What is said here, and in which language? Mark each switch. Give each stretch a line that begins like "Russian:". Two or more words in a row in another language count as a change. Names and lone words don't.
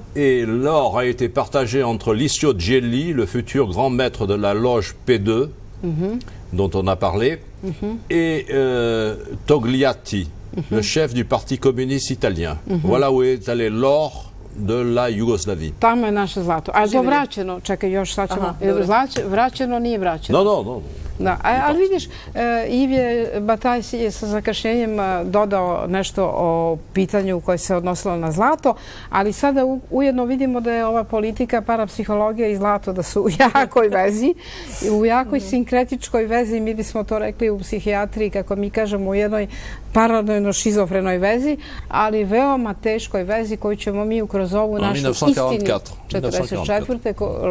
French: Et l'or a été partagé entre Licio Gelli, le futur grand maître de la loge P2, dont on a parlé, et Togliatti, le chef du Parti communiste italien. Voilà où est allé l'or de la Jugoslaviji.
Serbian: Tamo je naše zlato. A je to vraćeno? Čekaj, još sad ćemo... Vraćeno, nije vraćeno? No. Da, ali vidiš, Ivje Bataj je sa zakašnjenjem dodao nešto o pitanju koje se odnosilo na zlato, ali sada ujedno vidimo da je ova politika, parapsihologija i zlato da su u jakoj vezi, u jakoj sinkretičkoj vezi, mi bismo to rekli u psihijatriji, kako mi kažemo, u jednoj paranoidno-šizofrenoj vezi, ali veoma teškoj vezi koju ćemo mi kroz ovu našu istinu 44.